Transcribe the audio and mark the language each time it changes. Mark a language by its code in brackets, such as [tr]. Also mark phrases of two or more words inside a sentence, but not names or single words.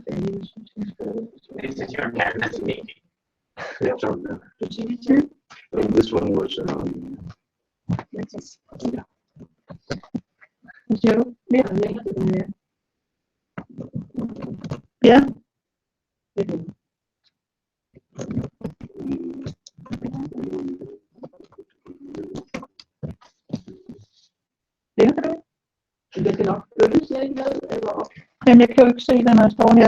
[en] This is your madness meeting. This one was. Yeah. [da] Jamen, jeg kan jo ikke se den, når jeg står her.